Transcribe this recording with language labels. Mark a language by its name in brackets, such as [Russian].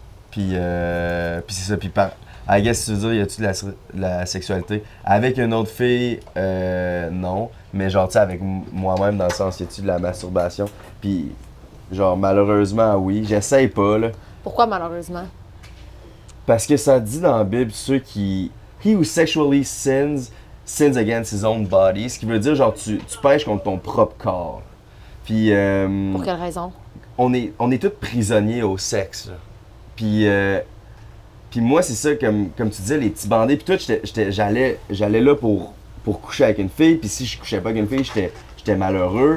[French] Puis c'est ça, puis [English] I guess, [French] tu veux dire, y a-tu de la sexualité? Avec une autre fille, non. Mais genre, tu sais, avec moi-même, dans le sens, y a-tu de la masturbation? Puis, genre, malheureusement, oui. J'essaye pas, là. Pourquoi malheureusement? Parce que ça dit dans la Bible, ceux qui... [English] He who sexually sins against his own body. [French] Ce qui veut dire, genre, tu pêches contre ton propre corps. Puis, Pour quelle raison? on est tous prisonniers au sexe, là. Puis moi, c'est ça, comme tu disais, les petits bandés. Puis tout, j'allais là pour coucher avec une fille. Puis si je couchais pas avec une fille, j'étais malheureux.